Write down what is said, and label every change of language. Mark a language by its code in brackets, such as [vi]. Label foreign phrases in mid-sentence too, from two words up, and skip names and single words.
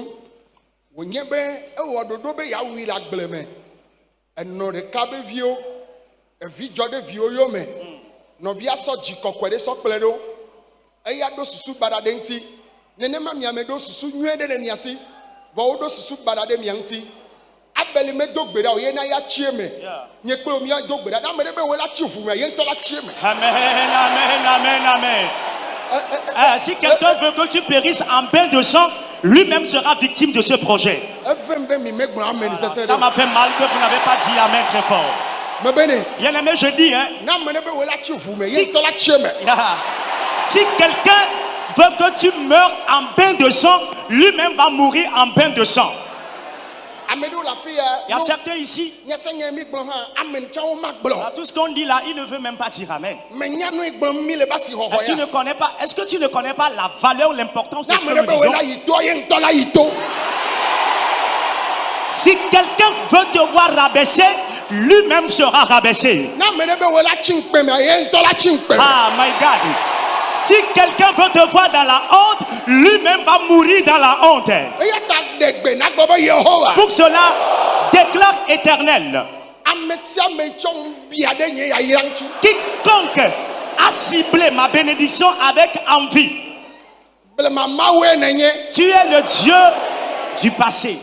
[ee] wonye be ewɔ ɖoɖo be ya wui le agble me enɔ ɖeka be viwo evi dzɔ ɖe viwo yome nɔvia sɔ dzi kɔkɔe ɖe sɔ kple ɖo eya ɖo susu baɖa ɖe ŋuti nenema miame ɖo susu nyuie ɖe ɖe mia si vɔ wo ɖo susu baɖa ɖe mia ŋuti Abeli me do gbe da o ye na ya tsie me. Nye kple mi do gbe da. Da me de be wo la tsi ʋu me ye ŋtɔ la tsie me. Amen, amen, amen, amen. [fr] Si quelqu'un veut que tu périsses en bain de sang, lui-même sera victime de ce projet. Ça m'a fait mal que vous n'avez pas dit amen très fort. Bien aimé, je dis, hein. Si quelqu'un veut que tu meurs en bain de sang, lui-même va mourir en bain de sang. Il y a certains ici, tout ce qu'on dit là, il ne veut même pas dire amen. Tu ne connais pas, est-ce que tu ne connais pas la valeur, l'importance de ce que nous disons? Si quelqu'un veut te voir rabaisser, lui-même sera rabaissé. [en] Ah, my God. [fr] Si quelqu'un veut te voir dans la honte, lui-même va mourir dans la honte. Pour cela, déclare Éternel. Quiconque a ciblé ma bénédiction avec envie, tu es le Dieu du passé.